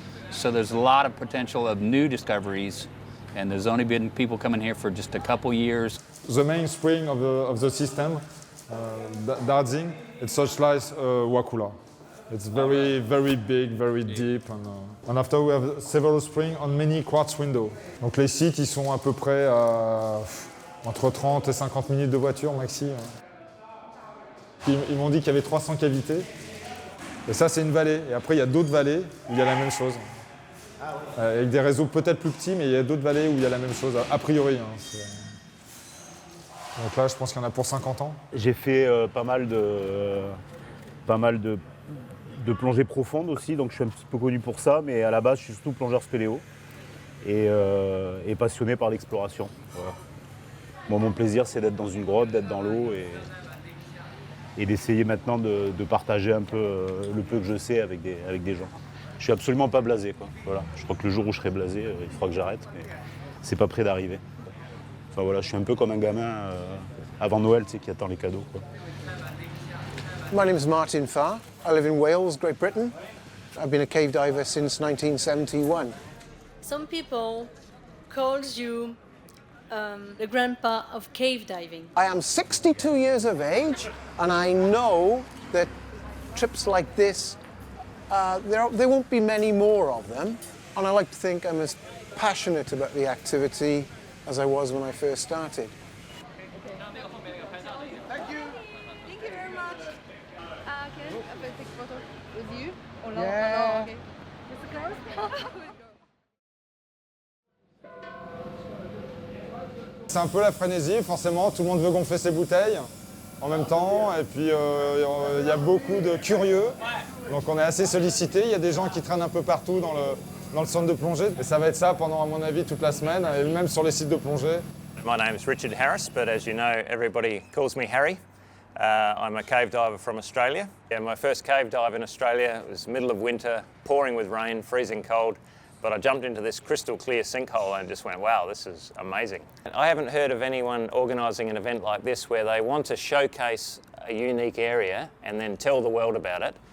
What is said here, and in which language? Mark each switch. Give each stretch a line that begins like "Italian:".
English: So there's a lot of potential of new discoveries, and there's only been people coming here for just a couple years. The main spring of the system, Darzing, it's such like Wakula. It's very, very big, very deep. And after we have several springs on many quartz windows.
French: Donc les sites, ils sont à peu près à entre 30 et 50 minutes de voiture maxi. Ils m'ont dit qu'il y avait 300 cavités. Et ça, c'est une vallée. Et après, il y a d'autres vallées où il y a la même chose. Avec des réseaux peut-être plus petits, mais il y a d'autres vallées où il y a la même chose, a priori. Donc là, je pense qu'il y en a pour 50 ans. J'ai fait pas mal de plongées profondes aussi, donc je suis un petit peu connu pour ça, mais à la base, je suis surtout plongeur spéléo et passionné par l'exploration. Voilà. Moi, mon plaisir, c'est d'être dans une grotte, d'être dans l'eau et d'essayer maintenant de partager un peu le peu que je sais avec des gens. Je suis absolument pas blasé, quoi. Voilà. Je crois que le jour où je serai blasé, il faudra que j'arrête, mais c'est pas près d'arriver. Enfin voilà, je suis un peu comme un gamin avant Noël, tu sais, qui attend les cadeaux, quoi.
English: My name is Martin Farr. I live in Wales, Great Britain. I've been a cave diver since 1971. Some people calls you the grandpa of cave diving. I am 62 years of age, and I know that trips like this, there won't be many more of them. And I like to think I'm as passionate about the activity as I was when I first started. Thank you very much. Can I take a photo with you? Yeah. Okay.
French: C'est un peu la frénésie, forcément, tout le monde veut gonfler ses bouteilles en même temps, et puis il y a beaucoup de curieux, donc on est assez sollicité, il y a des gens qui traînent un peu partout dans le centre de plongée, et ça va être ça pendant, à mon avis, toute la semaine, et même sur les sites de plongée.
English: My name is Richard Harris, but as you know, everybody calls me Harry. I'm a cave diver from Australia. Yeah, my first cave dive in Australia was middle of winter, pouring with rain, freezing cold. But I jumped into this crystal clear sinkhole and just went, wow, this is amazing. I haven't heard of anyone organising an event like this where they want to showcase a unique area and then tell the world about it.